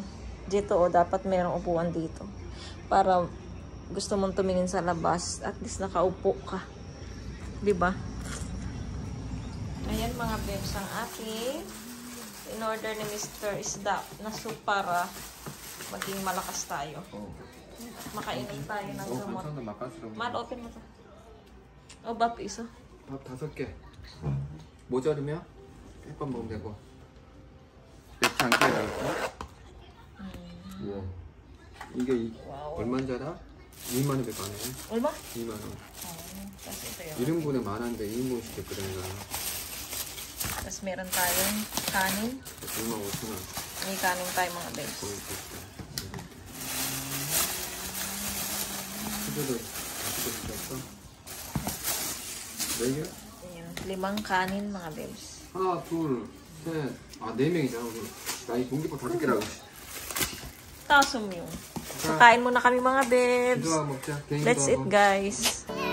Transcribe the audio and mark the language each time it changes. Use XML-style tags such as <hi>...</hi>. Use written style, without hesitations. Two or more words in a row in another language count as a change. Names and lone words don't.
<tl>Dito dapat merong upuan dito. Para gusto mong tumingin sa labas, at least nakaupo ka. 'Di ba? Ayan mga bebs, ang aking in order ni Mr. isda na soup para maging malakas tayo. Makainom tayo ng gamot. Mal, open mo to.</tl> <ko>Oh, 밥 있어? 밥 5개. 모자르면 햇밥 먹으면 되고. 맥주 한 개 넣을까? 우와. 이게 얼마인 줄 알아? 2만 원 밖에 안 해. 얼마? 2만 원.</ko> <tl>Tapos ito yun.</tl> <ko>1인분에 만원인데 2인분 시켰거든 이거.</ko> <tl>Tapos meron tayong kanin.</tl> <ko>2만 5천 원.</ko> <tl>May kanin tayo mga bebs.</tl> <ko>거기 있었어. 수저도 맛있게 시켰어? 4개?</ko> <tl>Ayan, 5 kanin mga bebs.</tl> <ko>하나, 둘, 셋. 아, 4명이잖아. 나 이 공깃밥 5개라고.</ko> <tl>5 yung. So, kain muna kami mga bebs.</tl> <ko>기도하고 먹자. 개인</ko> <en>Let's eat</en> <ko>기도하고.</ko> <en>guys.</en>